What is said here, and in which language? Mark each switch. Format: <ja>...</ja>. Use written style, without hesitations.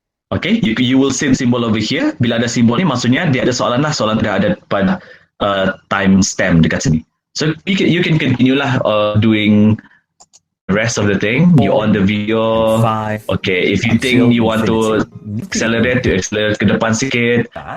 <en>Okay, you will see symbol over here.</en> <ms>Bila ada simbol ni, maksudnya dia ada soalan lah. Soalan tidak ada pada time stamp dekat sini.</ms> <en>So you can continue lah doing the rest of the thing. You on the video. Okay, if you think you want to accelerate</en> <ms>ke depan sikit.</ms>